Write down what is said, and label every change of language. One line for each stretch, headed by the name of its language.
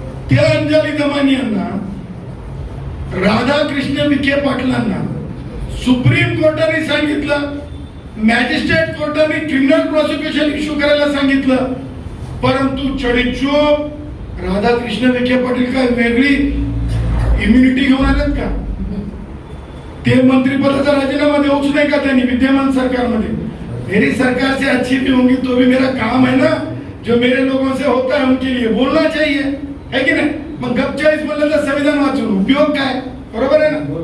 Marathi: त्या अंजली दमानियांना, राधाकृष्ण विखे पाटलांना सुप्रीम कोर्टाने सांगितलं, मॅजिस्ट्रेट कोर्टाने क्रिमिनल प्रोसिक्युशन इश्यू करायला सांगितलं, परंतु चढीचूप राधाकृष्ण विखे पाटील काय वेगळी इम्युनिटी घेऊन आलेत का? ते मंत्रिपदाचा राजीनामा देऊच नाही का त्यांनी विद्यमान सरकारमध्ये?
Hindi: मेरी सरकार से अच्छी भी होंगी तो भी मेरा काम है ना, जो मेरे लोगों से होता है उनके लिए बोलना चाहिए, है की नाही?
Marathi: मग गपचाळीस म्हणलं तर संविधान वाचून उपयोग काय? बरोबर आहे ना?